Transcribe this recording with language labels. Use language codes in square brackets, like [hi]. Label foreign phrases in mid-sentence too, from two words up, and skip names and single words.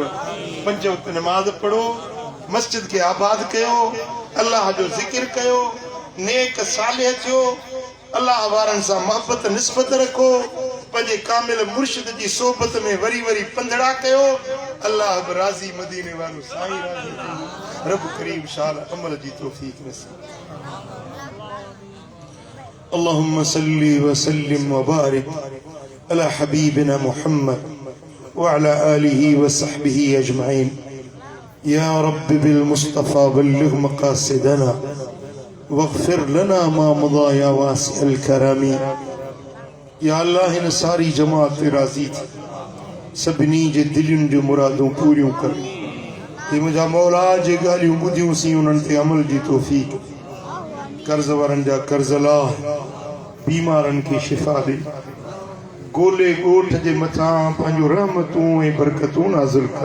[sd] 5 वक़्त निमाज़ पढ़ो, मस्जिद खे आबाद कयो, अलाह जो ज़िक्र कयो, नेक सालिह थियो, अल्लाह वारनि सां मोहबत निस्बत रखो, पंहिंजे कामिल मुर्शिद जी सोबत में वरी वरी पंधड़ा कयो। अल्लाह बि राज़ी, मदीने वारो साईं राज़ी। रब करीम शाल अमल जी तौफ़ीक़ नसीब। [ar] اللهم صل وسلم وبارك على حبيبنا محمد وعلى آله وصحبه أجمعين. يا رب بالمصطفى بلغ مقاصدنا واغفر لنا ما مضى يا واسع الكرم. [sd] या अल्लाह हिन सारी जमात ते राज़ी थी, सभिनी जे दिलयुनि जूं मुरादूं पूरियूं कर। हे मुंहिंजा मौला, जे ॻाल्हियूं ॿुधियूंसीं उन्हनि ते अमल जी तौफ़ीक़। कर्ज़ वारनि जा कर्ज़ लाह, बीमारनि खे शिफ़ा ॾे, गोले ॻोठ जे मथां पंहिंजूं रहमतूं ऐं बरकतूं नाज़िल कर।